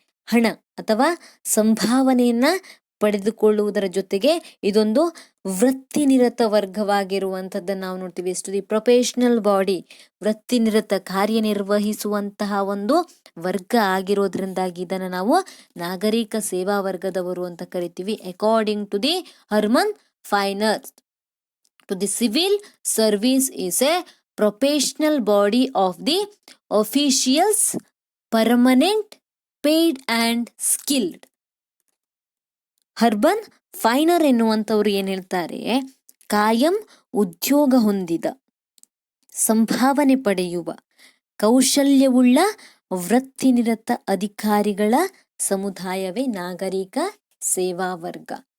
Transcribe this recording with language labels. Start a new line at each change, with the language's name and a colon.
Kannada: ಹಣ ಅಥವಾ ಸಂಭಾವನೆಯನ್ನ ಪಡೆದುಕೊಳ್ಳುವುದರ ಜೊತೆಗೆ ಇದೊಂದು ವೃತ್ತಿನಿರತ ವರ್ಗವಾಗಿರುವಂತದ್ದನ್ನ ನಾವು ನೋಡ್ತೀವಿ. ಎಷ್ಟು
English: the professional body,
Kannada: ವೃತ್ತಿನಿರತ ಕಾರ್ಯನಿರ್ವಹಿಸುವಂತಹ ಒಂದು ವರ್ಗ ಆಗಿರೋದ್ರಿಂದಾಗಿ ಇದನ್ನ ನಾವು ನಾಗರಿಕ ಸೇವಾ ವರ್ಗದವರು ಅಂತ ಕರಿತೀವಿ.
English: According to the Herman Finer, to the civil service is a professional body of the officials, permanent, paid and skilled.
Kannada: Urban finer ಎನ್ನುವಂಥವ್ರು ಏನ್ ಹೇಳ್ತಾರೆ? ಕಾಯಂ ಉದ್ಯೋಗ ಹೊಂದಿದ, ಸಂಭಾವನೆ ಪಡೆಯುವ, ಕೌಶಲ್ಯವುಳ್ಳ ವೃತ್ತಿನಿರತ ಅಧಿಕಾರಿಗಳ ಸಮುದಾಯವೇ ನಾಗರಿಕ ಸೇವಾ ವರ್ಗ.